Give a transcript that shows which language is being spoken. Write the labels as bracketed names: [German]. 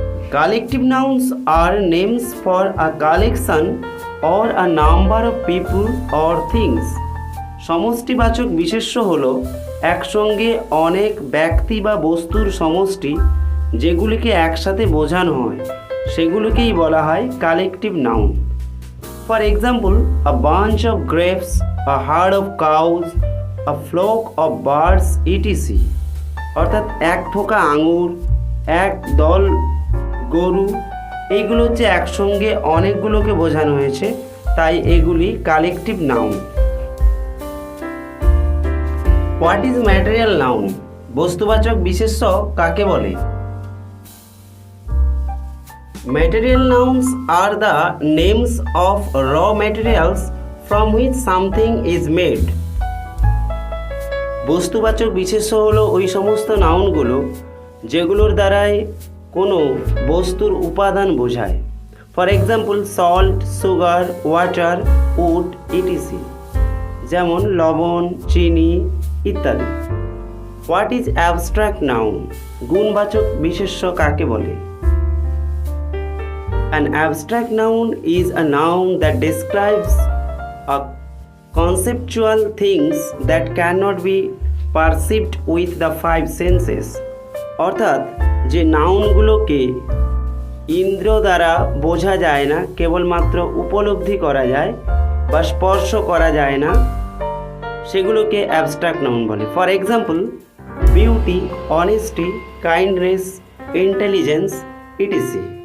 [English] Collective nouns are names for a collection or a number of people or things. [Bangla] সমষ্টিবাচক বিশেষ্য হলো একসঙ্গে অনেক ব্যক্তি বা বস্তুর সমষ্টি যেগুলিকে একসাথে বোঝানো হয়, সেগুলোকেই বলা হয় collective noun. [English] For example, a bunch of grapes, a herd of cows, a flock of birds, etc. [Bangla] অর্থাৎ এক থোকা আঙুর, এক দল গরু, এইগুলো হচ্ছে একসঙ্গে অনেকগুলোকে বোঝানো হয়েছে, তাই এগুলি collective noun. [English] What is material noun? [Bangla] বস্তুবাচক বিশেষ্য কাকে বলে? [English] Material nouns are the names of raw materials from which something is made. [Bangla] বস্তুবাচক বিশেষ্য হলো ওই সমস্ত নাউনগুলো যেগুলোর দ্বারাই কোনো বস্তুর উপাদান বোঝায়। [English] for example salt, sugar, water, wood etc, [Bangla] যেমন লবণ, চিনি ইত্যাদি। [English] What is abstract noun? [Bangla] গুণবাচক বিশেষ্য কাকে বলে? [English] An abstract noun is a noun that describes a conceptual things that cannot be perceived with the five senses. [Bangla] অর্থাৎ যে নাউনগুলোকে ইন্দ্র দ্বারা বোঝা যায় না, কেবলমাত্র উপলব্ধি করা যায় বা স্পর্শ করা যায় না, সেগুলোকে অ্যাবস্ট্রাক্ট নাউন বলে। [English] For example beauty, honesty, kindness, intelligence etc.